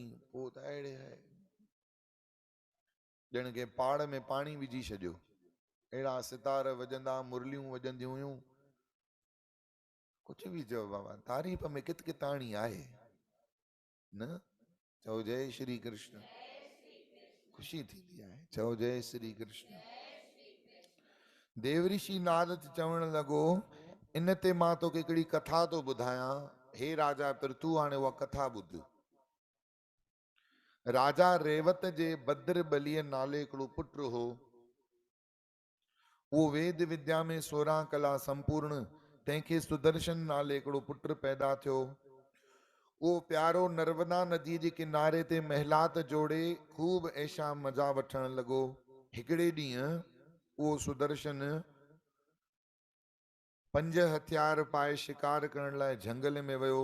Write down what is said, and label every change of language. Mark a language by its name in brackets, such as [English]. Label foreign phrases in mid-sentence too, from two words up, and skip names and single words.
[Sindhi] पोइ त अहिड़े आहे ॼण के पाड़ में पाणी विझी छॾियो। अहिड़ा सितार वॼंदा, मुरलियूं वॼंदियूं हुयूं। कुझु बि चओ बाबा, तारीफ़ में कित किताणी आहे न। चओ जय श्री कृष्ण। ख़ुशी थींदी आहे। चओ जय श्री कृष्ण। देव ऋषि नारद चवण लॻो इन ते मां तोखे हिकिड़ी कथा थो ॿुधायां। हे राजा पृथु, हाणे उहा कथा ॿुध। राजा रेवत जे भद्र बलीअ नाले हिकिड़ो पुटु हो। उहो वेद विद्या में 16 कला संपूर्ण, तंहिंखे सुदर्शन नाले हिकिड़ो पुटु पैदा थियो। उहो प्यारो नर्मदा नदीअ जे किनारे ते महिलात जोड़े खूब ऐशा मज़ा वठण लॻो। हिकिड़े ॾींहुं उहो सुदर्शन 5 हथियार पाए शिकार करण लाइ झंगल में वियो।